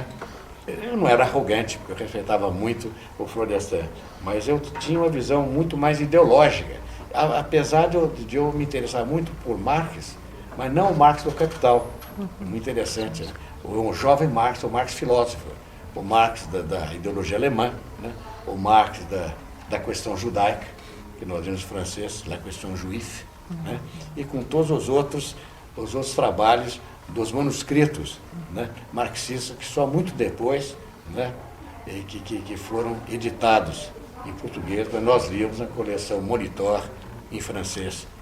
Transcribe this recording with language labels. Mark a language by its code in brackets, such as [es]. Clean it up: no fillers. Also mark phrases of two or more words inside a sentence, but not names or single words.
[pt] Eu não era arrogante, porque eu respeitava muito o Florestan, mas eu tinha uma visão muito mais ideológica, apesar de eu me interessar muito por Marx, mas não o Marx do Capital. Muito interessante. Né? O jovem Marx, o Marx filósofo, o Marx da ideologia alemã, né? O Marx da questão judaica, que nós vimos francês, [fr] la question juive, [pt] né? E com todos os outros trabalhos dos manuscritos, né, marxistas, que só muito depois, né, que foram editados em português, mas nós líamos na coleção Monitor em francês.